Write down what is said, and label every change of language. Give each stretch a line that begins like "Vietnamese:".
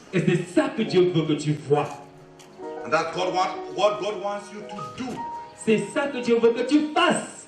French: Et c'est ça que Dieu veut que tu vois.
English: And that's what God wants you to do.
French: C'est ça que Dieu veut que tu fasses.